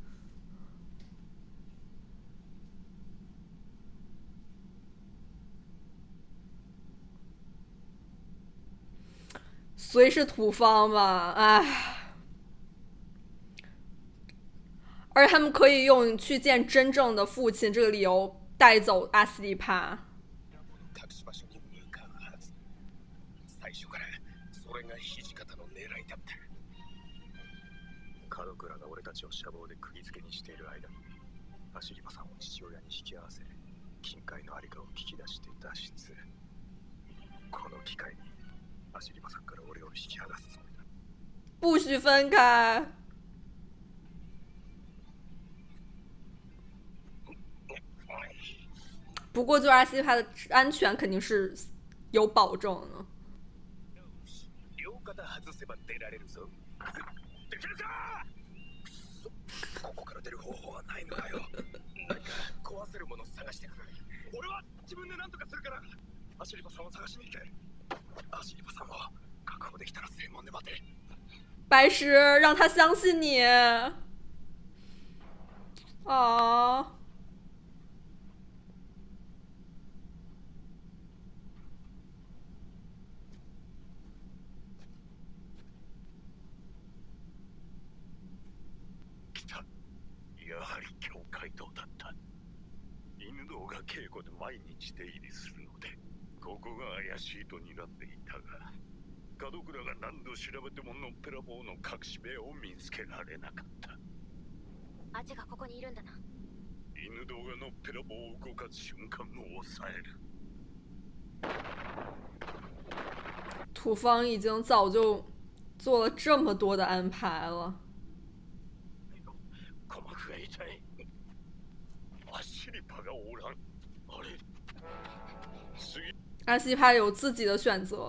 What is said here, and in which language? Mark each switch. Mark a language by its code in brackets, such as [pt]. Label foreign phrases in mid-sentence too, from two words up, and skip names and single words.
[zh] 虽是土方吧，唉。而他们可以用去见真正的父亲这个理由带走阿斯利帕。 [ja] 門倉が俺たちを車房で釘付けにしている間にアシリバさんを父親に引き合わせ金塊のありかを聞き出して脱出。この機会にアシリバさんから俺を引き剥がすつもりだ。 [zh] 不许分开。不过，就阿西帕的安全肯定是有保证的。 [ja] 両肩外せば出られるぞ。できるか？ここから出る方法はないのかよ。何か壊せるものを探してくれ。俺は自分で何とかするから。アシリバさんを探しに行け。アシリバさんを確保できたら正門で待て。 [zh] 白石，让他相信你。啊。 [ja] やはり教会堂だった。犬堂が稽古で毎日出入りするので、ここが怪しいと睨んでいたが、門倉が何度調べてものっぺらぼうの隠し部屋を見つけられなかった。アジがここにいるんだな。犬堂がのっぺらぼうを動かす瞬間を抑える。 [zh] 土方已经早就做了这么多的安排了。阿西帕有自己的选择。